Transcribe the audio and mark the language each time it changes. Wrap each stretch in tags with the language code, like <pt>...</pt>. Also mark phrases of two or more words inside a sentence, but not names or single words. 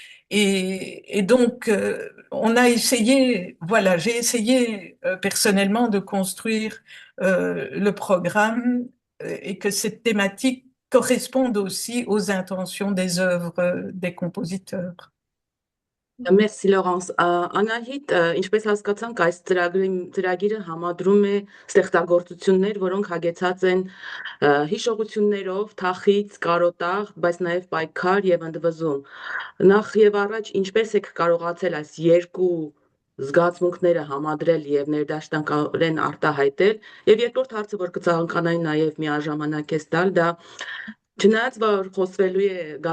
<fr>Et donc, on a essayé, voilà, j'ai essayé personnellement de construire le programme et que cette thématique corresponde aussi aux intentions des œuvres des compositeurs.</fr> <hy>Մերսի Լորենս, Անահիտ, ինչպես հասկացանք, այս ծրագիրը համադրում է ստեղծագործություններ, որոնք հագեցած են հիշողություններով, թախիծ, կարոտաղ, բայց նաև պայքար եւ ընդվզում։ Նախ եւ առաջ, ինչպես եք կարողացել այս երկու զգացմունքները համադրել եւ ներդաշնակորեն արտահայտել։ Եվ երկրորդ հարցը, որ կցանկանայի նաև միաժամանակ էս տալ, դա Չնայած որ խոսվելու է</hy>